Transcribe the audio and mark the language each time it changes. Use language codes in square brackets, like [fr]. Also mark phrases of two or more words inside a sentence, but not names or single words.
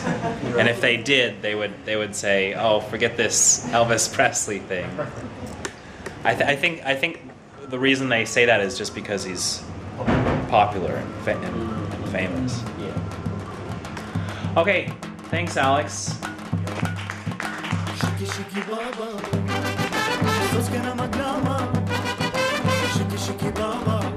[en] And if they did, they would say, "Oh, forget this Elvis Presley thing." I think the reason they say that is just because he's popular and famous. Yeah. Okay, thanks, Alex. Shiki shiki baba, soskena magrama. Shiki shiki baba.